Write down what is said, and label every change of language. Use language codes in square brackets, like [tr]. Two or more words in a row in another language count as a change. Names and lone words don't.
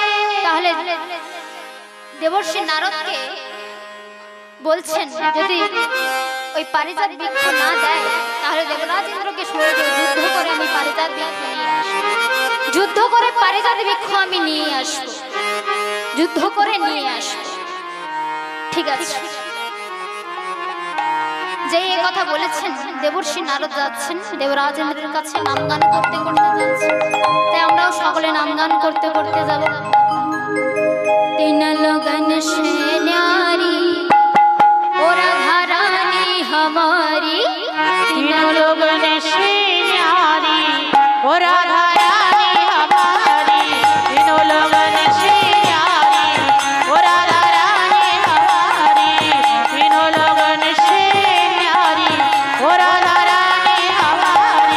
[bn] তাহলে দেবর্ষি নারদকে বলছেন, যদি ওই পারিজাত বৃক্ষ না দেয় তাহলে দেবরাজ ইন্দ্রকে শুনে দিও, যুদ্ধ করে আমি পারিজাত বৃক্ষ নিয়ে আসবো, যুদ্ধ করে পারিজাত বৃক্ষ আমি নিয়ে আসবো, যুদ্ধ করে নিয়ে আসবো। ঠিক আছে, যে এই কথা বলেছেন দেবর্ষি নারদ যাচ্ছেন দেবরাজ ইন্দ্রের কাছে, নাম গান করতে করতে যাচ্ছেন। তাই আমরাও সকলে নাম গান করতে করতে যাব। [hi] तीन लगन से न्यारी ओ राधा रानी हमारी, तीन लगन से न्यारी ओ राधा रानी हमारी, तीनों लगन से न्यारी ओ राधा रानी हमारी, तीनों लगन से न्यारी ओ राधा रानी हमारी,